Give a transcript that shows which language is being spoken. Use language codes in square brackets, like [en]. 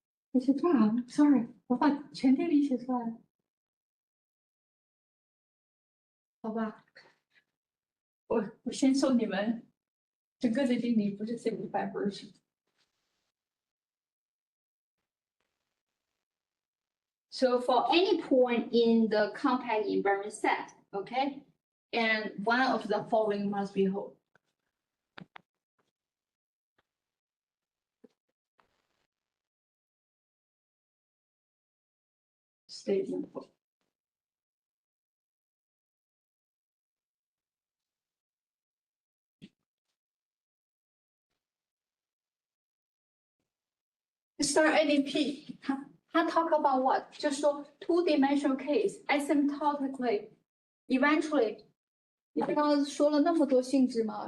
[zh] 我写出来了 ，sorry， 我把全定理写出来了。好吧，我先送你们整个的定理，不是 [en] simplified version。 So for any point in the compact invariant set, okay, and one of the following must be whole. Statement. Star ADP, [zh] 他 [en] talk about what? [zh] 就是说 [en] two-dimensional case, asymptotically, eventually. [zh] 你刚刚说了那么多性质嘛？